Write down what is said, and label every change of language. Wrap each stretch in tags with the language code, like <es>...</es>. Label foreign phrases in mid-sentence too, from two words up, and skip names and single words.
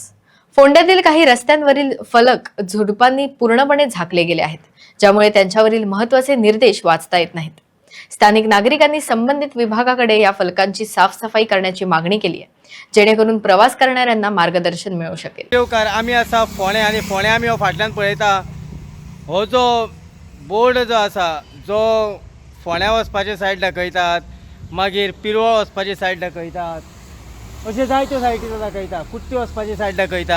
<mr>फोंड्यातील काही रस्त्यांवरील फलक झुडपांनी पूर्णपणे झाकले गेले आहेत, ज्यामुळे त्यांच्यावरील महत्त्वाचे निर्देश वाचता येत नाहीत. स्थानिक नागरिकांनी संबंधित विभागाकडे या फलकांची साफसफाई करण्याची मागणी केली आहे, जेणेकरून प्रवास करणाऱ्यांना मार्गदर्शन मिळू शकेल.</mr> <kok>देवकार आमी आसा फोण्या आनी फोण्या आमी हो फाटल्यान पळयता. हो जो बोर्ड जो आसा जो फोण्या वचपाचे सायड दाखयतात, मागीर पिरवळ वचपाची सायड दाखयतात, अशे जायत्यो सायटी दाखयता, कुट्टी वचपाची सायड दाखयता.</kok>